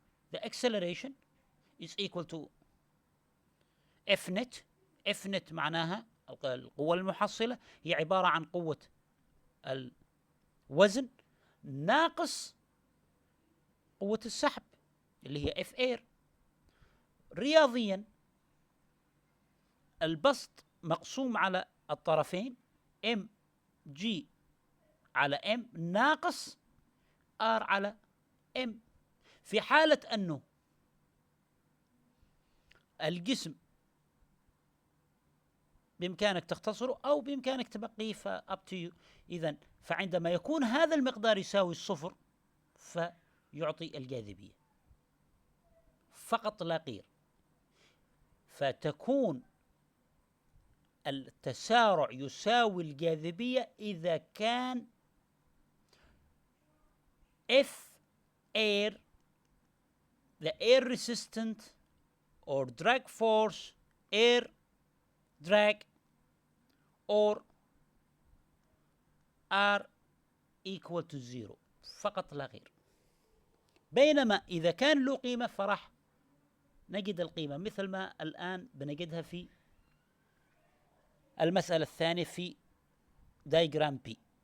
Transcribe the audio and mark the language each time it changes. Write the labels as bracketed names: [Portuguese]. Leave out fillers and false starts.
[English] the acceleration is equal to F net. [Arabic] F net معناها القوة المحصلة هي عبارة عن قوة الوزن ناقص قوة السحب اللي هي F air. رياضيا البسط مقسوم على الطرفين M G على M ناقص R على M. في حالة أنه الجسم بإمكانك تختصره أو بإمكانك تبقيه [English] up to you. [Arabic] إذن فعندما يكون هذا المقدار يساوي الصفر فيعطي الجاذبية فقط لا غير. فتكون التسارع يساوي الجاذبية إذا كان F air [English] the air resistant or drag force air drag or R equal to 0 [Arabic] فقط لا غير. بينما إذا كان له قيمة فراح نجد القيمة مثل ما الآن بنجدها في المسألة الثانية في diagram P.